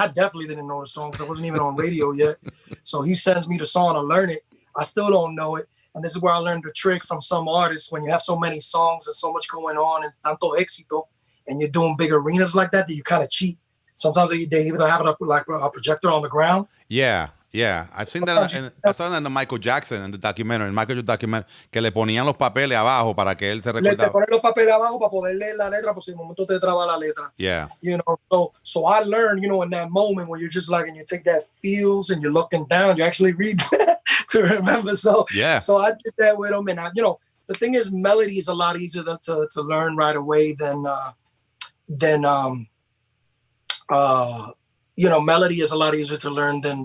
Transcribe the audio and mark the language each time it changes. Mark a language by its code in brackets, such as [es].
[en] I definitely didn't know the song because I wasn't even on radio yet. So he sends me the song to learn it. I still don't know it. And this is where I learned the trick from some artists. When you have so many songs and so much going on and [es] tanto éxito, [en] and you're doing big arenas like that you kind of cheat. Sometimes they even have it up like a projector on the ground. Yeah. I've seen that. I saw that in the Michael Jackson, in the documentary, [es] que le ponían los papeles abajo para que él se Le recordara. ponen los papeles abajo para poder leer la letra, porque si de momento te traba la letra. [en] Yeah. So I learned, in that moment when you're just like, and you take that feels and you're looking down, you actually read to remember. So yeah. So I did that with him, and the thing is, melody is a lot easier to learn right away than melody is a lot easier to learn than